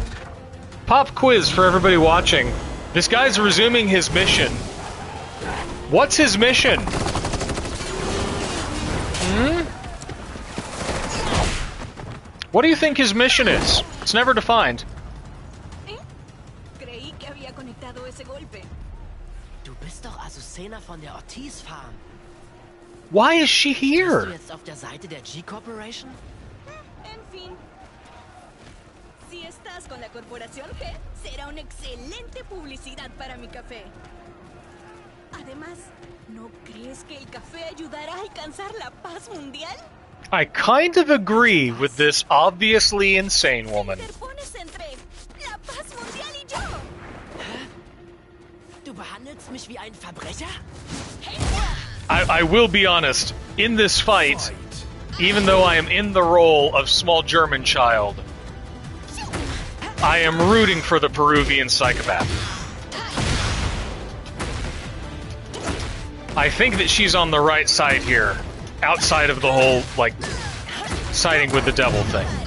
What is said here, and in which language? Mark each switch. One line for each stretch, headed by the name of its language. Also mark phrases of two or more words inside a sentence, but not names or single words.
English: Pop quiz for everybody watching. This guy's resuming his mission. What's his mission? What do you think his mission is? It's never defined.
Spanish: Creí que había conectado ese golpe.
German: Du bist doch Azucena von der Ortiz Farm.
English: Why is she here?
German: Bist du jetzt auf der Seite der G Corporation?
Spanish: En fin. Si estás con la corporación G, será una excelente publicidad para mi café. Además, ¿no crees que el café ayudará a alcanzar la paz mundial?
English: I kind of agree with this obviously insane woman.
Spanish: Interpones entre la paz mundial y yo.
German: Du behandelst mich wie ein Verbrecher?
English: I will be honest, in this fight, even though I am in the role of small German child, I am rooting for the Peruvian psychopath. I think that she's on the right side here, outside of the whole, like, siding with the devil thing.